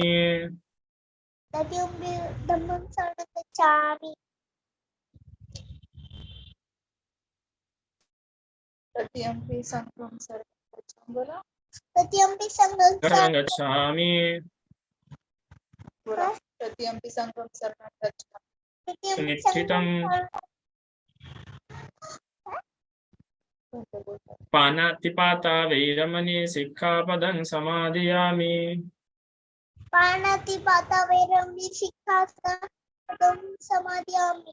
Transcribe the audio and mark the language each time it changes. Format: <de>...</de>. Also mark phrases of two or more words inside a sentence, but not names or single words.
<pi>तृतीयंपि धम्मं शरणं गच्छामि। तृतीयंपि संघं शरणं गच्छामि। बोला तृतीयंपि संघं शरणं गच्छामि। बोला तृतीयंपि संघं शरणं गच्छामि। निष्ठितं पानातिपाता वैरमणि सिक्खापदं समादयामि। पानातिपाता वैरमणि सिक्खापदं समादयामि।</pi>